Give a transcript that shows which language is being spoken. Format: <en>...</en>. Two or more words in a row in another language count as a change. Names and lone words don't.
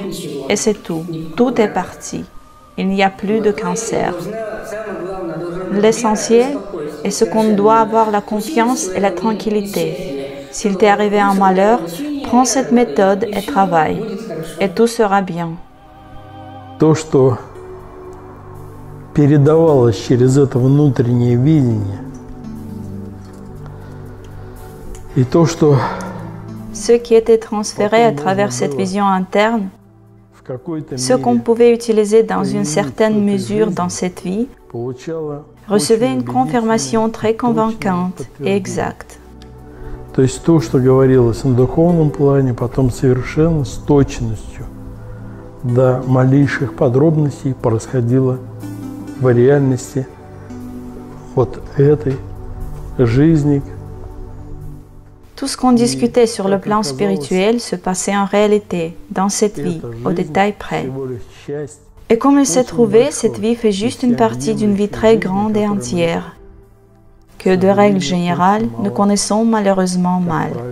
<fr>Et c'est tout. Tout est parti. Il n'y a plus de cancer. L'essentiel est ce qu'on doit avoir la confiance et la tranquillité. S'il t'est arrivé un malheur, prends cette méthode et travaille. Et tout sera bien.</fr> <ru>То, что передавалось через это внутреннее видение, и то, что</ru> <fr>ce qui était transféré à travers cette vision interne, ce qu'on pouvait utiliser dans une certaine mesure dans cette vie, recevait une confirmation très convaincante et exacte.</fr> <ru>То есть то, что говорилось на духовном плане, потом совершенно с точностью до малейших подробностей происходило в реальности вот этой жизни.</ru> <fr>Tout ce qu'on discutait sur le plan spirituel se passait en réalité, dans cette vie, au détail près. Et comme il s'est trouvé, cette vie fait juste une partie d'une vie très grande et entière, que de règle générale, nous connaissons malheureusement mal.</fr>